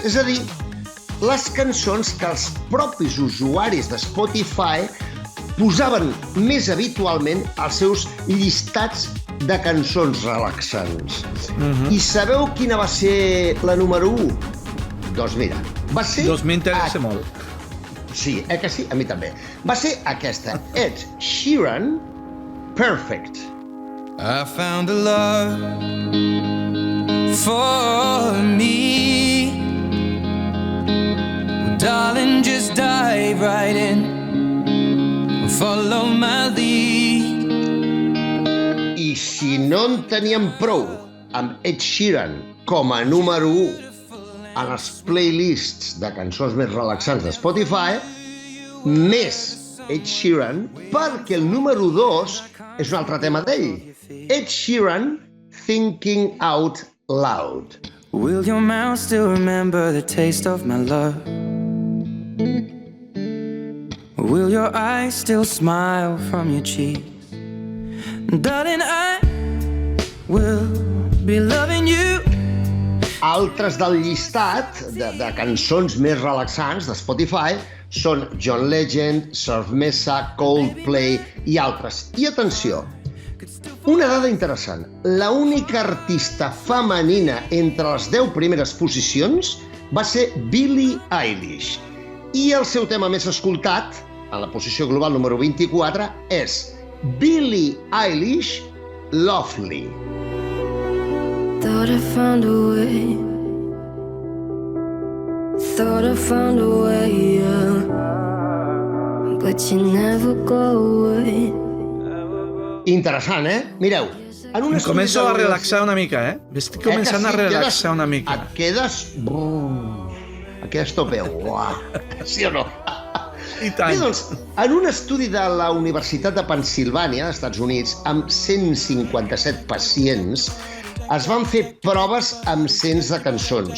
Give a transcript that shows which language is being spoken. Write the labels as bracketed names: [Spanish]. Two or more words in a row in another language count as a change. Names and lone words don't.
[Catalan] És a dir, les cançons que els propis usuaris de Spotify posaven més habitualment als seus llistats de cançons relaxants. I sabeu quina va ser la número 1? Doncs mira, va ser... Doncs m'interessa molt. Sí, que sí? A mi també. Va ser aquesta, Ed Sheeran, Perfect. [English] I found a love for me. Darling, just dive right in. Follow my lead. [Catalan] I si no en teníem prou amb Ed Sheeran com a número 1 en els playlists de cançons més relaxants de Spotify, més Ed Sheeran, perquè el número 2 és un altre tema d'ell. Ed Sheeran, Thinking Out Loud. [English] Will your mouth still remember the taste of my love? Will your eyes still smile from your cheeks? Darling, I will be loving you. [Catalan] Altres del llistat de cançons més relaxants de Spotify són John Legend, Surf Mesa, Coldplay i altres. I atenció, una dada interessant. La única artista femenina entre les 10 primeres posicions va ser Billie Eilish. I el seu tema més escoltat, en la posició global número 24, és Billie Eilish, Lovely. [English] Thought I found a way. Thought I found a way, yeah. But you never go away. [Catalan] Interessant, Mireu, en un estudi... Començo a relaxar una mica, Estic començant a relaxar una mica. Et quedes... Et quedes topeu. Sí o no? I tant. Bé, doncs, en un estudi de la Universitat de Pennsilvània, als Estats Units, amb 157 pacients, es van fer proves amb cents de cançons.